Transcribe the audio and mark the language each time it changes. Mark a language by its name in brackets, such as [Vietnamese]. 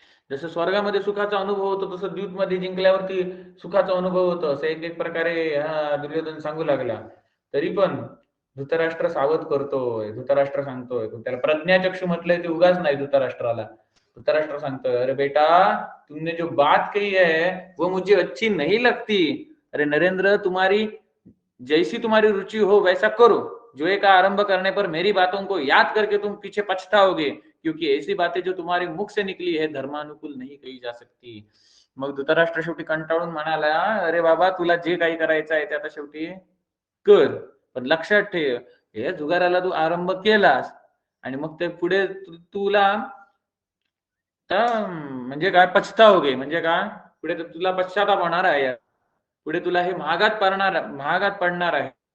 [Marathi] जसं स्वर्गामध्ये सुखाचा अनुभव होतो तसं द्यूतमध्ये जिंकल्यावरती सुखाचा अनुभव होतो, असं एक प्रकारे दुर्योधन सांगू लागला. तरी पण धृतराष्ट्र सावध करतोय, धृतराष्ट्र सांगतोय, त्याला प्रज्ञाचक्षु म्हटलंय ते उगाच नाही. धृतराष्ट्राला धृतराष्ट्र सांगतोय, [Hindi] अरे बेटा, तुमने जो बात कही है वो मुझे अच्छी नहीं लगती. अरे नरेंद्र, जैसी तुम्हारी रुचि हो वैसा करो, जो का आरंभ करने पर मेरी बातों को याद करके तुम पीछे पछताओगे, क्योंकि ऐसी बातें जो तुम्हारे मुख से निकली है धर्मानुकूल नहीं कही जा सकती. [Marathi] मग धृतराष्ट्र शेवटी कंटाळून म्हणाला, अरे बाबा, तुला जे काही करायचं आहे ते आता शेवटी कर, पण लक्षात ठेव, हे जुगाराला तू आरंभ केलास आणि मग ते पुढे तुला म्हणजे काय पछताओगे, म्हणजे काय, पुढे तुला पश्चाताप होणार आहे, पुढे तुला हे महागात पडणार आहे.